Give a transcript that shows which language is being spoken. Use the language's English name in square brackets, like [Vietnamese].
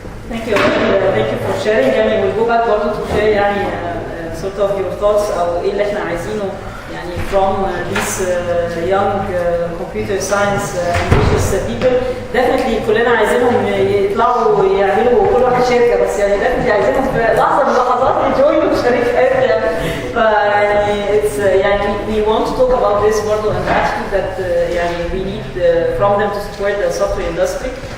[English] Thank you for sharing يعني. we'll go back برضه to share يعني sort of your thoughts [Arabic] او ايه اللي احنا عايزينه [English] يعني from these young computer science ambitious people. [Arabic] definitely كلنا عايزينهم يطلعوا يعملوا كل واحد شركه، بس يعني definitely عايزينهم في لحظه من اللحظات يجوينوا شركات يعني. [English] فيعني it's يعني we want to talk about this برضه and actually that يعني we need from them to support the software industry.